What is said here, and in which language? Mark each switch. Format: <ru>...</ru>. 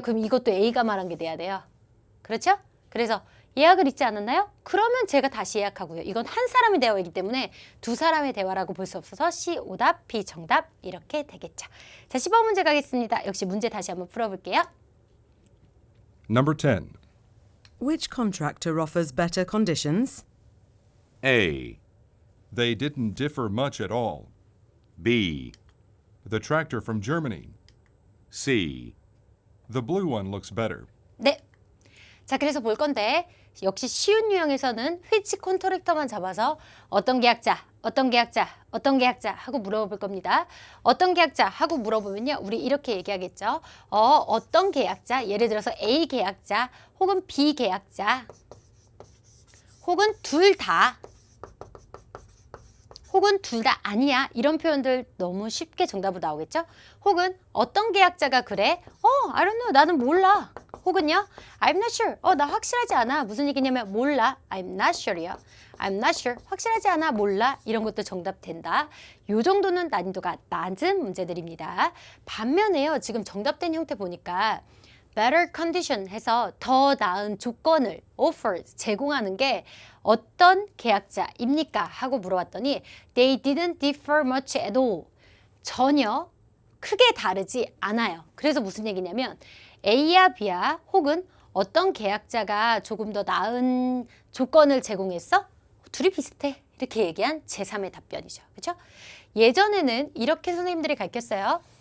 <ko>그럼 이것도 A가 말한 게 돼야 돼요. 그렇죠? 그래서 예약을 잊지 않았나요? 그러면 제가 다시 예약하고요. 이건 한 사람의 대화이기 때문에 두 사람의 대화라고 볼 수 없어서 C 오답, B 정답 이렇게 되겠죠. 자, 10번 문제 가겠습니다. 역시 문제 다시 한번 풀어볼게요.</ko> <en>Number 10. Which contractor offers better conditions? A. They didn't differ much at all. B. The tractor from Germany. C. The blue one looks better.</en> <ko>네. 자, 그래서 볼 건데 역시 쉬운 유형에서는 which contractor만 잡아서 어떤 계약자, 어떤 계약자, 어떤 계약자 하고 물어볼 겁니다. 어떤 계약자 하고 물어보면요. 우리 이렇게 얘기하겠죠. 어떤 계약자, 예를 들어서 A 계약자 혹은 B 계약자 혹은 둘 다 혹은 둘 다 아니야. 이런 표현들 너무 쉽게 정답으로 나오겠죠? 혹은 어떤 계약자가 그래?</ko> <en>I don't know.</en> <ko>나는 몰라. 혹은요,</ko> <en>I'm not sure.</en> <ko>나 확실하지 않아. 무슨 얘기냐면 몰라.</ko> <en>I'm not sure이요. I'm not sure.</en> <ko>확실하지 않아. 몰라. 이런 것도 정답 된다. 요 정도는 난이도가 낮은 문제들입니다. 반면에요. 지금 정답된 형태 보니까 better condition 해서 더 나은 조건을 offer 제공하는 게 어떤 계약자입니까? 하고 물어봤더니</ko> <en>they didn't differ much at all.</en> <ko>전혀 크게 다르지 않아요. 그래서 무슨 얘기냐면 A야 B야 혹은 어떤 계약자가 조금 더 나은 조건을 제공했어? 둘이 비슷해. 이렇게 얘기한 제3의 답변이죠. 그렇죠? 예전에는 이렇게 선생님들이 가르쳤어요.</ko>